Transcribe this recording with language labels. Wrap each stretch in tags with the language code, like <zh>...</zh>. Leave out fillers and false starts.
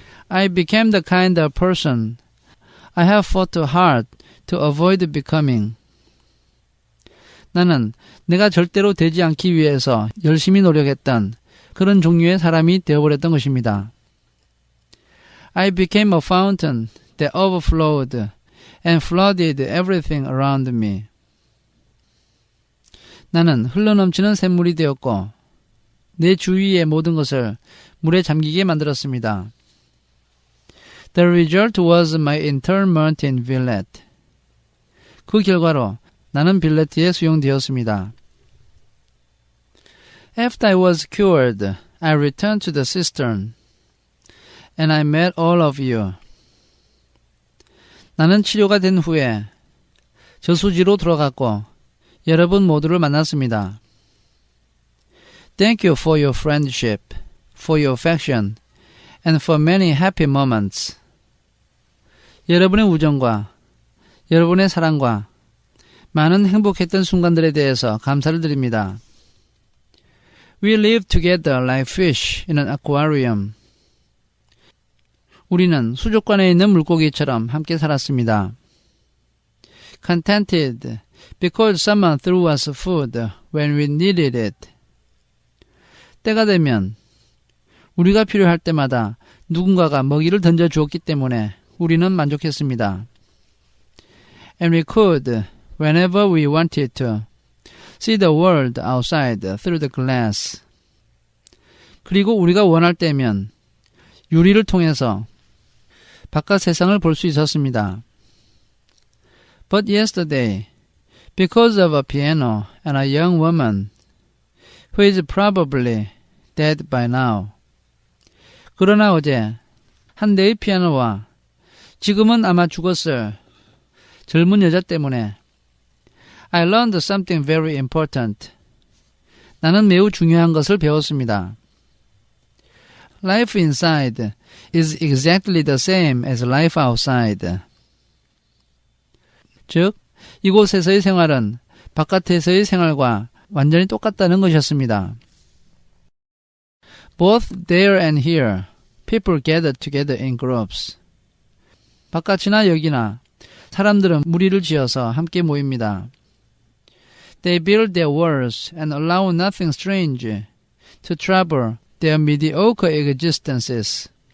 <en>I became the kind of person I have fought hard to avoid becoming.</en> <ko>나는 내가 절대로 되지 않기 위해서 열심히 노력했던 그런 종류의 사람이 되어버렸던 것입니다.</ko> <en>I became a fountain that overflowed and flooded everything around me.</en> <ko>나는 흘러넘치는 샘물이 되었고 내 주위의 모든 것을 물에 잠기게 만들었습니다.</ko> <en>The result was my internment in Villette.</en> <ko>그 결과로 나는 빌레트에 수용되었습니다.</ko> <en>After I was cured, I returned to the cistern, and I met all of you.</en> <ko>나는 치료가 된 후에 저수지로 돌아갔고 여러분 모두를 만났습니다.</ko> <en>Thank you for your friendship, for your affection, and for many happy moments.</en> <ko>여러분의 우정과 여러분의 사랑과 많은 행복했던 순간들에 대해서 감사를 드립니다.</ko> <en>We lived together like fish in an aquarium.</en> <ko>우리는 수족관에 있는 물고기처럼 함께 살았습니다.</ko> <en>Contented because someone threw us food when we needed it.</en> <ko>때가 되면 우리가 필요할 때마다 누군가가 먹이를 던져주었기 때문에 우리는 만족했습니다.</ko> <en>And we could, whenever we wanted to, see the world outside through the glass.</en> <ko>그리고 우리가 원할 때면 유리를 통해서 바깥 세상을 볼 수 있었습니다.</ko> <en>But yesterday, because of a piano and a young woman, who is probably dead by now.</en> <ko>그러나 어제 한 대의 피아노와 지금은 아마 죽었을 젊은 여자 때문에</ko> <en>I learned something very important.</en> <ko>나는 매우 중요한 것을 배웠습니다.</ko> <en>Life inside is exactly the same as life outside.</en> <ko>즉, 이곳에서의 생활은 바깥에서의 생활과 완전히 똑같다는 것이었습니다.</ko> <en>Both there and here, people gather together in groups.</en> <ko>바깥이나 여기나 사람들은 무리를 지어서 함께 모입니다.</ko> <en>They build their walls and allow nothing strange to trouble their mediocre existences.</en>